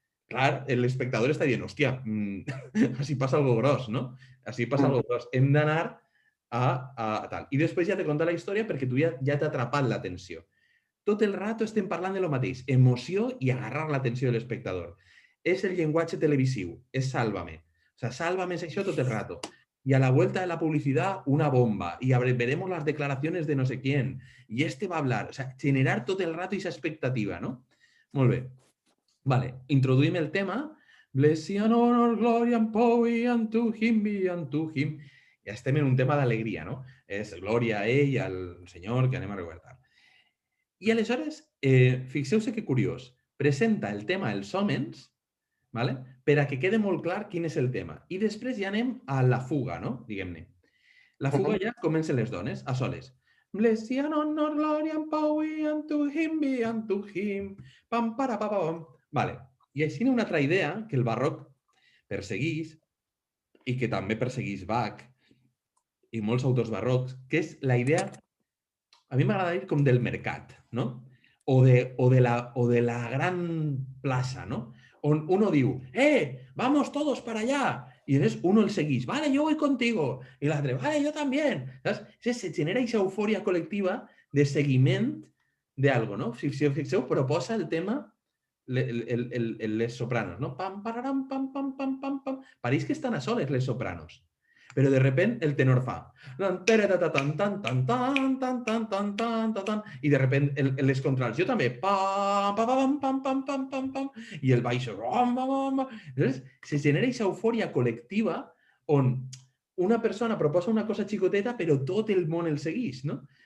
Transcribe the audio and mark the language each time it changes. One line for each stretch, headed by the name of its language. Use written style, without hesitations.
Catalan: Clar, l'espectador està dient, hòstia, així passa algo gros, no? Així passa algo gros. Hem d'anar a tal. I després ja te conta la història perquè tu ja t'ha atrapat l'atenció. Tot el rato estem parlant de lo mateix, emoció i agarrar l'atenció de l'espectador. És el llenguatge televisiu, és Sálvame.
Spanish: O sea,
Catalan: Sálvame es això tot el rato.
Spanish: Y a la vuelta de la publicidad, una bomba. Y veremos las declaraciones de no sé quién. Y este va a hablar. O sea, generar
Catalan: tot el rato
Spanish: esa expectativa, no?
Catalan: Molt bé. Vale, introduïm el tema.
English: Bless and honor, glory and power unto him, be unto him.
Catalan: Ja estem en un tema d'alegria, no? És glòria a ell, al Senyor, que anem a recordar. I aleshores, fixeu-se que curiós, presenta el tema Els Hòmens, ¿vale? Per a que quede molt clar quin és el tema. I després ja anem a la fuga, no? Diguem-ne. La fuga ja comencen les dones, a soles.
English: Bless and honor, glory and power unto him, be unto him. Pam, para, pa, pam. Vale.
Catalan: I així una altra idea que el barroc perseguís i que també perseguís Bach i molts autors barrocs, que és la idea, a mi m'agrada dir com del mercat, no? O de la gran plaça, no?
Spanish: On uno diu, vamos todos para allá. Y entonces uno el seguís, vale, yo voy contigo. Y la otra, vale, yo también. ¿Sabes? Se genera esa euforia colectiva de seguiment de algo, ¿no?
Catalan: Si fixeu, proposa el tema les sopranos, ¿no? Pam, pararam, pam, pam, pam, pam, pam. Pareix que estan a soles les sopranos. Però de repente el tenor fa i de repente les contrals, jo també pam, pam, pam, pam, pam, pam, pam, i el baix
Spanish: entonces se genera
Catalan: aquesta eufòria col·lectiva on una persona proposa una cosa xicoteta però tot el món el segueix, no?